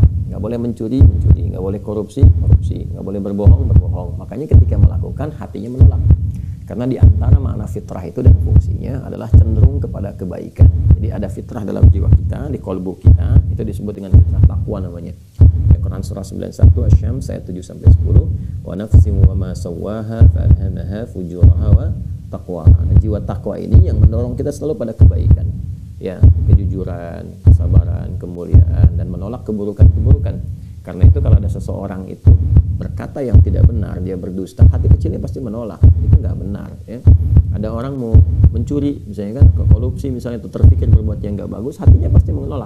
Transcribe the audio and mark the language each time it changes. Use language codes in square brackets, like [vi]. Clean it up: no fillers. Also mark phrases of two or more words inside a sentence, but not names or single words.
[id] Nggak boleh mencuri, nggak boleh korupsi, nggak boleh berbohong. Makanya ketika melakukan, hatinya menolak. Karena di antara makna fitrah itu dan fungsinya adalah cenderung kepada kebaikan. Jadi ada fitrah dalam jiwa kita, di kolbu kita, itu disebut dengan fitrah taqwa namanya. Ya, Quran surah 91 Asy-Syams ayat 7-10, [ar] ونفس وما سواها فألهمها فجورها وتقواها. [id] Nah, jiwa takwa ini yang mendorong kita selalu pada kebaikan. Ya, kejujuran, kesabaran, kemuliaan, dan menolak keburukan-keburukan. Karena itu kalau ada seseorang itu berkata yang tidak benar, dia berdusta, hati kecilnya pasti menolak. Itu nggak benar, ya. Ada orang mau mencuri, misalnya kan, korupsi misalnya, itu terpikir berbuat yang nggak bagus, hatinya pasti menolak.